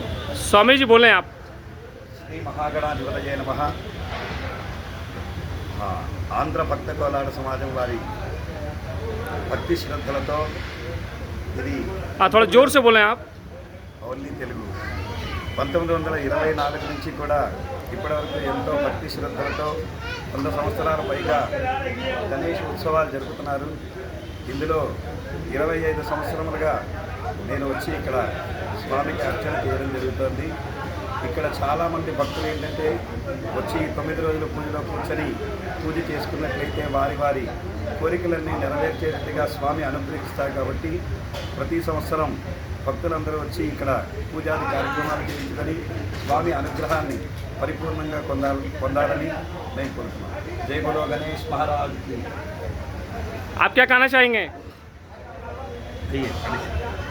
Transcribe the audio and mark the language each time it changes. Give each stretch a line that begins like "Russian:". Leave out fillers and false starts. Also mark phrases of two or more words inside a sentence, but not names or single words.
Hindi: स्वामी जी बोलें आप।
Sanskrit: శ్రీ మహాగణాధిపతయే నమః.
Telugu: ఆంధ్ర భక్త కోలాట సమాజం వారి భక్తి శ్రద్ధలతో ఇది
Hindi: थोड़ा जोर से बोलें आप।
Telugu: ఓన్లీ తెలుగు 1924 నుంచి కూడా ఇప్పటివరకు ఎంతో భక్తి శ్రద్ధలతో 100 సంవత్సరాల పైగా గణేష్ ఉత్సవాలు జరుపుతున్నారు. ఇందులో 25 సంవత్సరములుగా నేను వచ్చి ఇక్కడ స్వామికి అర్చన చేయడం జరుగుతుంది. ఇక్కడ చాలామంది భక్తులు ఏంటంటే వచ్చి 9 రోజుల పూజలో కూర్చొని పూజ చేసుకున్నట్లయితే వారి వారి కోరికలన్నీ నెరవేర్చేట్టుగా స్వామి అనుగ్రహిస్తారు. కాబట్టి ప్రతి సంవత్సరం భక్తులందరూ వచ్చి ఇక్కడ పూజాది కార్యక్రమాలు చేయించుకొని స్వామి అనుగ్రహాన్ని పరిపూర్ణంగా పొందాలని నేను కోరుతున్నాను.
Hindi: जय बोलो गणेश महाराज की. आप क्या कहना चाहेंगे?
Telugu: జై.